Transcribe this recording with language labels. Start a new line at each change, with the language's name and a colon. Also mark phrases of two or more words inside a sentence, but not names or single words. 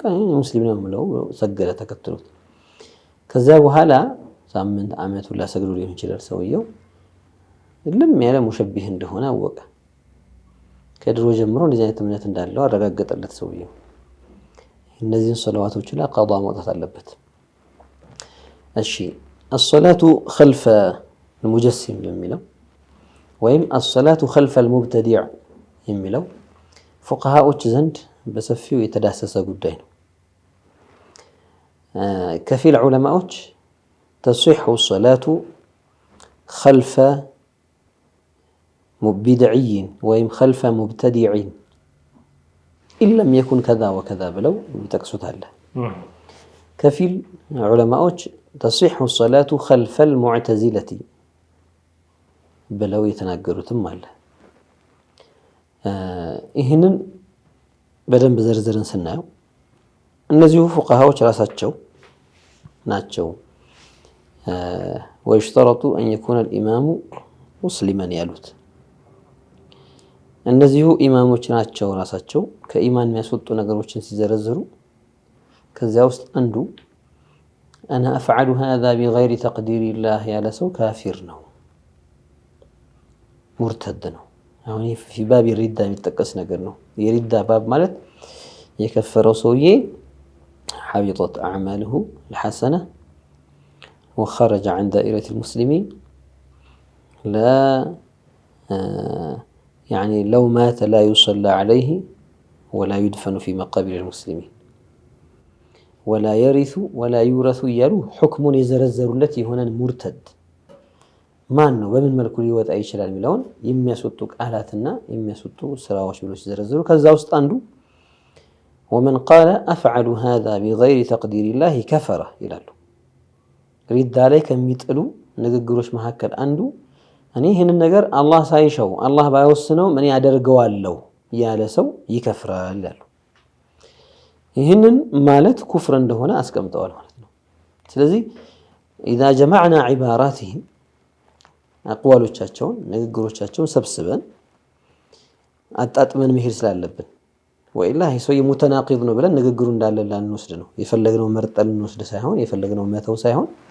Amharic: ሙስሊም ነው ብለው ሰገደ ተከትሎት፣ ከዛ በኋላ ሳምንት ዓመት ሁላ ሰግዶ ሊሆን ይችላል። ሰውየው ልም ያለ ሙሸቢህ እንደሆነ አወቀ። ከድሮ ጀምሮ እንደዚህ አይነት እምነት እንዳለው አረጋገጠለት ሰውየው። እነዚህን ሰላዋቶች ላይ ቀዷ ማውጣት አለበት። እሺ
Arabic: الصلاة خلف المجسم
Amharic: የሚለው ወይም
Arabic: الصلاة خلف المبتدع
Amharic: የሚለው ፉቃሃዎች ዘንድ በሰፊው የተዳሰሰ ጉዳይ ነው። ከፊል ዑለማዎች
Arabic: تصح الصلاة خلف بدعي
Amharic: ወይም
Arabic: خلف مبتدع إن لم يكن كذا وكذا
Amharic: ብለው ይጠቅሱታል። ከፊል ዑለማዎች
Arabic: تصح الصلاة خلف المعتزلة
Amharic: ብለው የተናገሩትም አለ። ይህንን በደንብ ዘርዝረን ስናየው እነዚሁ ፉቃሃዎች ራሳቸው ናቸው ወይሽተረጡ
Arabic: أن يكون الإمام مسلما
Amharic: ያሉት። እነዚሁ ኢማሞች ናቸው ራሳቸው ከኢማን የሚያስወጡ ነገሮችን ሲዘረዝሩ ከዚያ ውስጥ አንዱ
Arabic: أنا أفعل هذا بغير تقدير الله
Amharic: ያለ ሰው ካፊር ነው፣ ሙርተድ ነው። አሁን
Arabic: في باب الردة
Amharic: የሚጠቀስ ነገር ነው። የሪዳ ባብ ማለት የከፈረው ሰውዬ
Arabic: حبطت أعماله الحسنة وخرج عن دائرة المسلمين لا يعني لو مات لا يصلى عليه ولا يدفن في مقابر المسلمين ولا يرث ولا يورث يلو حكم يزرزر التي هنا مرتد
Amharic: ማን ነው በምን መልኩ ሊወጣ ይችላል የሚለውን የሚያስወጡ ቃላትና የሚያስወጡ ስራዎች ብሎ ሲዘረዝሩ ከዛ ውስጥ አንዱ
Arabic: ومن قال أفعل هذا بغير تقدير الله كفر
Amharic: ይላሉ። ሪዳ ላይ ከሚጥሉ ንግግሮች መካከል አንዱ እኔ ይህንን ነገር አላህ ሳይሻው አላህ ባይወስነው እኔ አደርገዋለሁ ያለ ሰው ይከፍራል ያሉ። ይህንን ማለት ኩፍር እንደሆነ አስቀምጠዋል ማለት ነው። ስለዚህ
Arabic: إذا جمعنا عباراتهم
Amharic: አቅዋሎቻቸውን ንግግሮቻቸውን ሰብስበን አጣጥመን መሄድ ስላለብን ወኢላ ይህ ሰው ሙተናቂድ ነው ብለን ንግግሩ እንዳለ ላንወስድ ነው። የፈለግነው መርጠን ልንወስድ ሳይሆን የፈለግነው መተው ሳይሆን